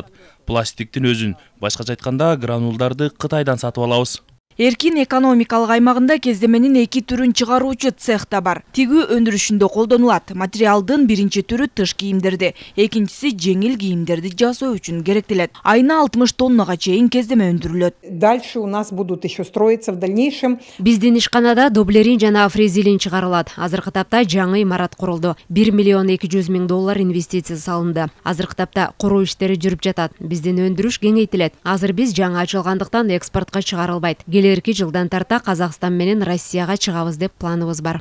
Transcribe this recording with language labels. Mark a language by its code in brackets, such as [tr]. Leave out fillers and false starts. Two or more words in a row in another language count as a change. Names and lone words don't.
[ky] Пластиктин өзүн, башкача айтканда гранулдарды Кытайдан сатып алабыз. Эркин экономикалык аймагында кездеменин 2 түрүн чыгаруучу цех да бар. Тигүү өндүрүшүндө колдонулат. Материалдын биринчи түрү тыш кийимдерди, экинчиси жеңил кийимдерди жасоо үчүн керектелет. Айына 60 тоннага чейин кездеме өндүрүлөт. [ru] Дальше у нас будут еще строиться в дальнейшем. [ky] Биздин ишканада доблерин жана фрезилин чыгарылат. Азыркы тапта жаңы имарат курулду. 1 миллион 200 миң доллар инвестиция салынды. Азыркы тапта куруу иштери жүрүп жатат. Биздин өндүрүш кеңейтилет. Азыр биз жаңы ачылгандыктан экспортко чыгарылбайт. Келерки жылдан тарта Казакстан менен Россияга чыгабыз деп планыбыз бар.